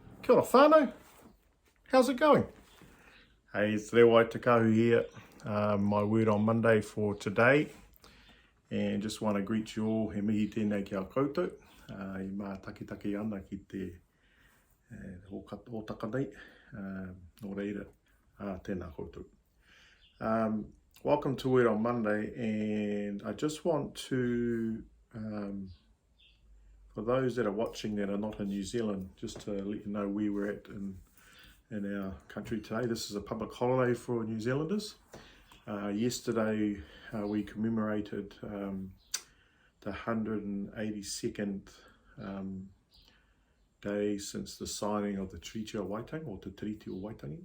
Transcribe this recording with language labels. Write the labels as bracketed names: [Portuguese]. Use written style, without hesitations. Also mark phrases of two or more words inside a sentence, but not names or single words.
[Māori] Kia ora whānau, [English] how's it going? Hey, it's Reo Waitangi here. My word on Monday for today, and just want to greet you all, [Māori] he mihi tēnei ki a koutou, I mā takitaki ana ki te hōtaka nei, nō reira, tēnā koutou. [English] Welcome to Word on Monday, and I just want to, for those that are watching that are not in New Zealand, just to let you know where we're at in our country today. This is a public holiday for New Zealanders. Yesterday we commemorated the 182nd day since the signing of the Treaty of Waitangi, or the Treaty of Waitangi.